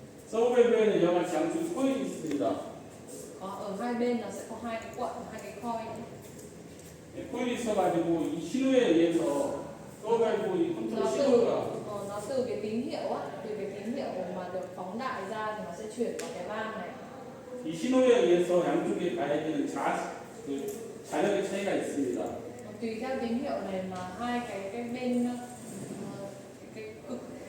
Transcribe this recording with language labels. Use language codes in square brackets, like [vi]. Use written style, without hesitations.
[ko] 서버 밸브에는 여러 가지 양쪽 코일이 있습니다. [vi] Ở hai bên là sẽ có hai cái cuộn, hai cái coil. [ko] 예, 코일이 있어가지고 이 신호에 의해서 서버 밸브 이 컨트롤 신호가 [vi] Nó từ cái tín hiệu á, từ cái tín hiệu mà được phóng đại ra thì nó sẽ chuyển vào cái van này. [ko] 이 신호에 의해서 양쪽에 가해지는 자력의 차이가 있습니다. [vi] Tùy theo tín hiệu này mà hai cái bên cái cực